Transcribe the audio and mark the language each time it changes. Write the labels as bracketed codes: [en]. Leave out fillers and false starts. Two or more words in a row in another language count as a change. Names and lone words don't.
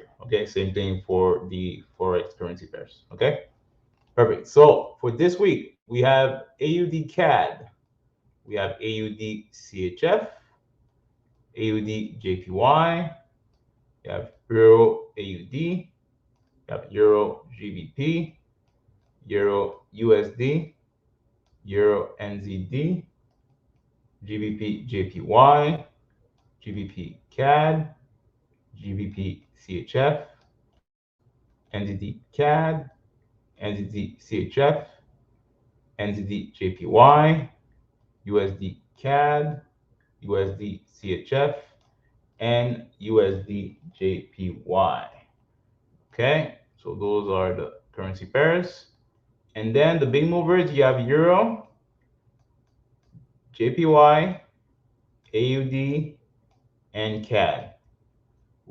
[en] Okay, same thing for the forex currency pairs. Okay, perfect. So for this week, we have AUD CAD, we have AUD CHF, AUD JPY, you have Euro AUD, you have Euro GBP, Euro USD, Euro NZD, GBP JPY, GBP CAD, GBP CHF, NZD CAD, NZD CHF, NZD JPY, USD CAD, USD CHF, and USD JPY. Okay, so those are the currency pairs. And then the big movers, you have Euro, JPY, AUD, and CAD.